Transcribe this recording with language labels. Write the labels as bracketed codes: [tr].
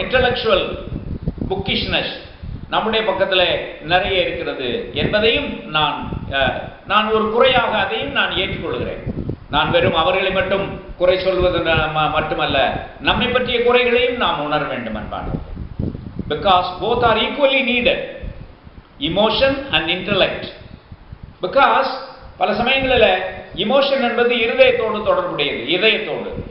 [ta] Intellectual புக்கிஷ்னஸ் நம்முடைய பக்கத்தில் நிறைய இருக்கிறது என்பதையும் நான் ஒரு குறையாக அதையும் நான் ஏற்றுக்கொள்கிறேன். நான் வெறும் அவர்களை மட்டும் குறை சொல்வது மட்டுமல்ல, நம்மை பற்றிய குறைகளையும் நாம் உணர வேண்டும் அன்பானவர்களே. [en] Because both are equally needed, emotion and intellect. [ta] Because பல சமயங்களில் இமோஷன் என்பது இருதயத்தோடு தொடர்புடையது, இதயத்தோடு.